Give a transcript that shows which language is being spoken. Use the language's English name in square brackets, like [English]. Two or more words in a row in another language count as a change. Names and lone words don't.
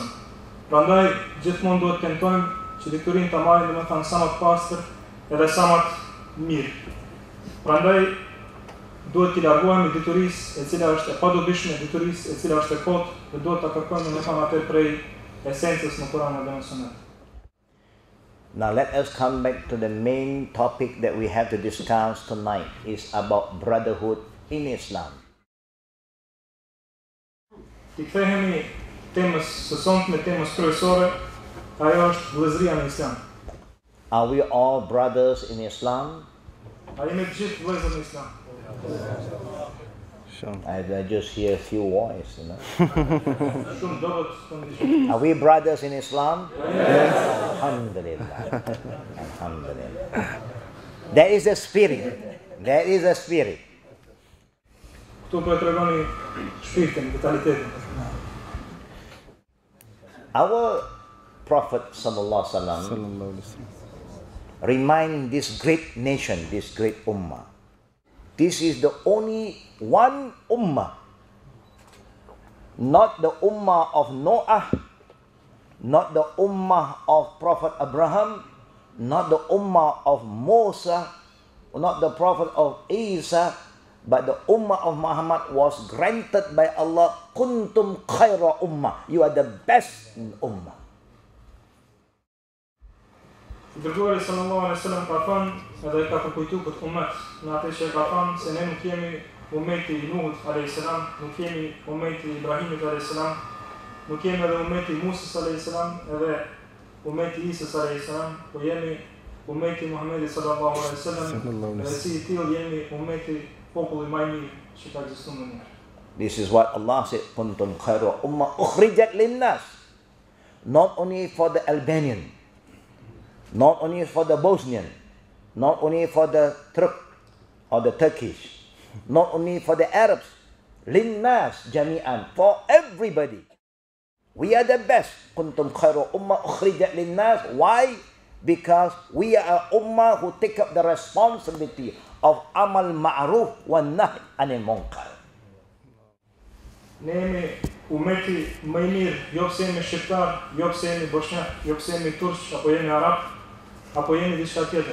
[Albanian] Prandaj gjithmonë duhet të tentojmë që diturinë ta marrim domethënë sa më të pastër edhe sa më të mirë. Prandaj duhet t'i largohemi diturisë e cila është e padobishme, diturisë e cila është e kotë, dhe duhet ta kërkojmë domethënë atë prej esencës në Kur'an dhe në Sunet. [English] Now let us come back to the main topic that we have to discuss tonight is about brotherhood in Islam. [Albanian] Ti kthehemi temës së sonte, temës kryesore, ajo është vëllëzëria në Islam. [English] Are we all brothers in Islam? [Albanian] A jemi të gjithë vëllezër në Islam? [English] I just hear a few voices, you know. [Albanian] Shumë dobët këndishëm. [English] Are we brothers in Islam? [Arabic] Yes. Alhamdulillah. Alhamdulillah. [English] There is a spirit. There is a spirit. [Albanian] Këtu po e tregoni shpirtin, vitalitetin. [English] Our Prophet [Arabic] sallallahu alaihi wasallam [English] remind this great nation, this great ummah. This is the only one ummah, not the ummah of Noah, not the ummah of Prophet Abraham, not the ummah of Moses, not the Prophet of Isa, but the ummah of Muhammad was granted by Allah, [Arabic] kuntum khaira ummah, [English] you are the best ummah. [Albanian] Dërguari [Arabic] sallallahu alaihi wasallam [Albanian] ka thënë, edhe ka përkujtuar këtë ummet, në atë që ka thënë se ne nuk jemi ummeti i Nuhut [Arabic] alayhis salam, [Albanian] nuk jemi ummeti i Ibrahimit [Arabic] alayhis salam, [Albanian] nuk jemi edhe ummeti i Musës [Arabic] alayhis salam, [Albanian] edhe ummeti i Isës alayhis salam, po jemi ummeti i Muhamedit [Arabic] sallallahu alaihi wasallam, [Albanian] dhe si i tillë jemi ummeti populli më i mirë që ka ekzistuar në njëherë. [English] This is what Allah said, [Arabic] kuntum khaira ummah ukhrijat linnas. [English] Not only for the Albanian, not only for the Bosnian, not only for the Turk or the Turkish, not only for the Arabs, [Arabic] linnas jami'an, [English] for everybody. We are the best. [Arabic] Kuntum khairu ummah ukhrijat linnas. [English] Why? Because we are an ummah who take up the responsibility of [Arabic] amal ma'ruf wa nahy anil munkar. [Albanian] Ne jemi ummeti më i mirë, jo pse jemi shqiptar, jo pse jemi bosnjak, jo pse jemi turq, apo jemi arab, apo jemi diçka tjetër.